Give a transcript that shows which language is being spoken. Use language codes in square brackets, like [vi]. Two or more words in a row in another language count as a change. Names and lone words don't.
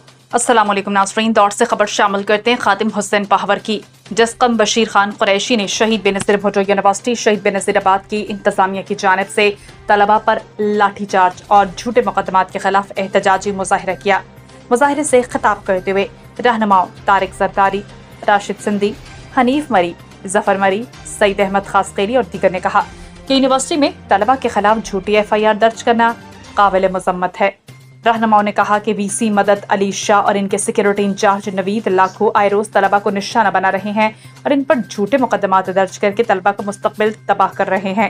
[ur] السلام علیکم ناظرین، دور سے خبر شامل کرتے ہیں خاتم حسین پاہور کی. جسکم بشیر خان قریشی نے شہید بینظیر بھٹو یونیورسٹی شہید بینظیرآباد کی انتظامیہ کی جانب سے طلبہ پر لاٹھی چارج اور جھوٹے مقدمات کے خلاف احتجاجی مظاہرہ کیا. مظاہرے سے خطاب کرتے ہوئے رہنماؤں طارق زرداری، راشد سندھی، حنیف مری، ظفر مری، سعید احمد خاصخیلی اور دیگر نے کہا کہ یونیورسٹی میں طلبہ کے خلاف جھوٹی FIR درج کرنا قابل مذمت ہے. رہنماؤں نے کہا کہ VC مدد علی شاہ اور ان کے سیکیورٹی انچارج نوید لاکھوں آئے روز طلبہ کو نشانہ بنا رہے ہیں اور ان پر جھوٹے مقدمات درج کر کے طلبہ کو مستقبل تباہ کر رہے ہیں.